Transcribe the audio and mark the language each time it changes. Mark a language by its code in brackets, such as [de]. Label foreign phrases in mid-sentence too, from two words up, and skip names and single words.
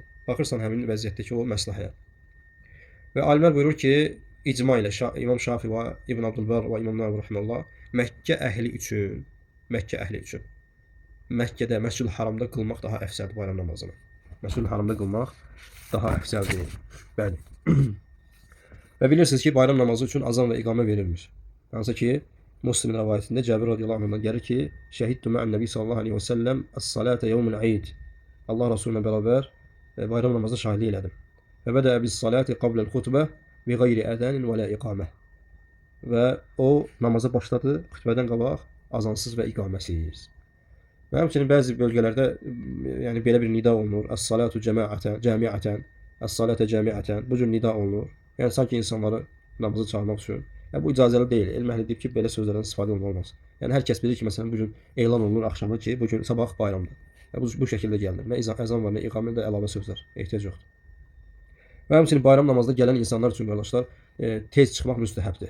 [az] Baxırsan həmin vəziyyətdəki o məsləhəyə. Və alimlər buyurur ki, icma ilə İmam Şafi və İbn Abdülbar və İmam Nəvvi rahimehullah Məkkə əhli üçün Məkkədə, Məscid-ül Haramda qılmaq daha əfsəldir bayram namazını. Məscid-ül Haramda qılmaq daha əfsəldir. Bəli. Və bilirsiniz ki, bayram namazı üçün azan və iqamə verilmir. Hansı ki, Müslimin rivayətində Cəbir radiyallahu anhdan gəlir ki, [ar] "شهدت مع النبي صلى الله عليه و سلم الصلاة يوم العيد." [az] Allah Rəsulü ilə bərabər bayram namazına şahidlik elədim. [ar] و بدأ بالصلاة قبل الخطبة بغير أذان و لا إقامة. [az] Və o namaza başladı xutbədən qabaq azansız və iqaməsiz. Və həmçinin bəzi bölgələrdə yəni belə bir nida olunur. [ar] "الصلاة جامعة، الصلاة جامعة." [az] Bu cür nida olunur. Yəni sanki insanları namaza çağırmaq üçün. Yəni bu icazəli deyil. Elm əhli deyib ki, belə sözlərdən istifadə olunmaz. Yəni hər kəs bilir ki, məsələn bu gün elan olunur axşamı ki, bu gün sabah bayramdır. Yəni bu şəkildə gəlinir. Nə əzan var, nə iqamə də əlavə sözlər. Ehtiyac yoxdur. Və həmçinin bayram namazına gələn insanlar üçün qardaşlar, tez çıxmaq müstəhəbdir.